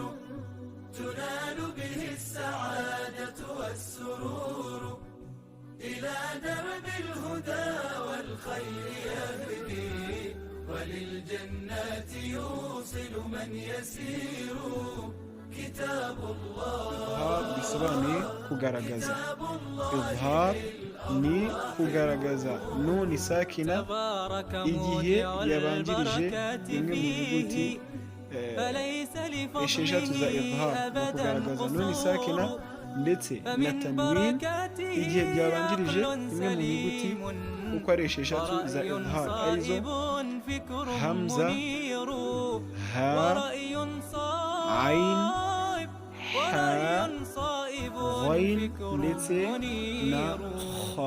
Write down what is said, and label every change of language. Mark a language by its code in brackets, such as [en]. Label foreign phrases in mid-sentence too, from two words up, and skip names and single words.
[ar] تنال به السعادة والسرور إلى درب الهدى والخير يهدي وللجنات يوصل من يسير كتاب الله [rw] bisobanuye kugaragaza. Izhar ni kugaragaza [ar] نون ساكنة [rw] igihe yabanjirije imwe mu nyuguti esheshatu za izhar, ni kugaragaza [ar] نون ساكنة [rw] ndetse na tanwin igihe byabanjirije imwe mu nyuguti uko ari esheshatu za izhar, arizo hamza, ha, ain, ha, ghain ndetse na kha.